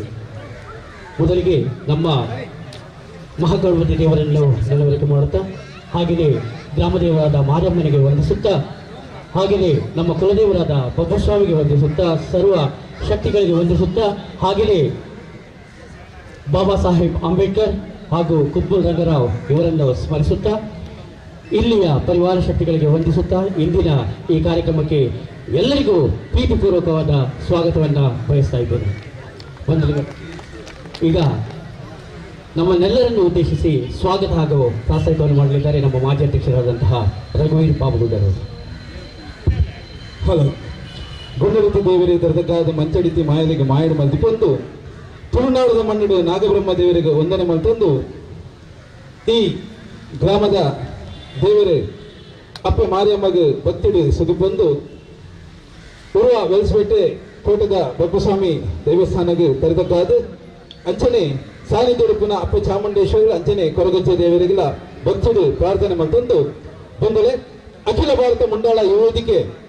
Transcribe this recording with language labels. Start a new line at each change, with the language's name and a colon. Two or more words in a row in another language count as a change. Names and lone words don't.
Kannada: ಮೊದಲಿಗೆ ನಮ್ಮ ಮಹಾಗಣಪತಿ ದೇವರನ್ನು ನೆಲವರಿಕೆ ಮಾಡುತ್ತಾ ಹಾಗೆಯೇ ಗ್ರಾಮದೇವರಾದ ಮಾರಮ್ಮನಿಗೆ ವಂದಿಸುತ್ತಾ ಹಾಗೆಯೇ ನಮ್ಮ ಕುಲದೇವರಾದ ಬಬ್ಬಸ್ವಾಮಿಗೆ ವಂದಿಸುತ್ತಾ ಸರ್ವ ಶಕ್ತಿಗಳಿಗೆ ವಂದಿಸುತ್ತಾ ಹಾಗೆಯೇ ಬಾಬಾ ಸಾಹೇಬ್ ಅಂಬೇಡ್ಕರ್ ಹಾಗೂ ಕುಬ್ಬಲ್ ರಂಗರಾವ್ ಇವರನ್ನು ಸ್ಮರಿಸುತ್ತಾ ಇಲ್ಲಿಯ ಪರಿವಾರ ಶಕ್ತಿಗಳಿಗೆ ವಂದಿಸುತ್ತಾ ಇಂದಿನ ಈ ಕಾರ್ಯಕ್ರಮಕ್ಕೆ ಎಲ್ಲರಿಗೂ ಪ್ರೀತಿಪೂರ್ವಕವಾದ ಸ್ವಾಗತವನ್ನು ಬಯಸ್ತಾ ಇದ್ದೇನೆ. ಈಗ ನಮ್ಮನ್ನೆಲ್ಲರನ್ನು ಉದ್ದೇಶಿಸಿ ಸ್ವಾಗತ ಹಾಗೂ ಪ್ರಾಸ್ತಾವಿಕವನ್ನು ಮಾಡಲಿದ್ದಾರೆ ನಮ್ಮ ಮಾಜಿ ಅಧ್ಯಕ್ಷರಾದಂತಹ ರಘುವೀರ್ ಬಾಬುಗೌಡರು.
Tulu: ಹಲೋ ಗುಂಡರಿತಿ ದೇವರೇ ದರ್ದಕ್ಕಾದ ಮಂಚಡಿತಿ ಮಾಯಲಿಗೆ ಮಾಯಡು ಮಲ್ತಿಕೊಂಡು ತುಳುನಾಡದ ಮಣ್ಣಡು ನಾಗಬ್ರಹ್ಮ ದೇವರಿಗೆ ವಂದನೆ ಮಲ್ತಂದು ಈ ಗ್ರಾಮದ ದೇವರೇ ಅಪ್ಪೆ ಮಾರಿಯಮ್ಮಗೆ ಭಕ್ತಿಡು ಸುದುಬಂದು ಉರ್ವ ವೆಲ್ಸ್ಪೇಟೆ ಕೋಟದ ಬಬ್ಬಸ್ವಾಮಿ ದೇವಸ್ಥಾನಕ್ಕೆ ತೆರೆದಕ್ಕಾದ ಅಂಚನೆ ಸಾನ್ನಿಧ್ಯ ಅಪ್ಪ ಚಾಮುಂಡೇಶ್ವರಿ ಅಂಚನೆ ಕೊರಗಜ್ಜೆ ದೇವರಿಗೆಲ್ಲ ಭಕ್ತಿಡು ಪ್ರಾರ್ಥನೆ ಮಲ್ತಂದು ಬಂದಲೆ ಅಖಿಲ ಭಾರತ ಮುಂಡಾಳ ಯುವತಿಗೆ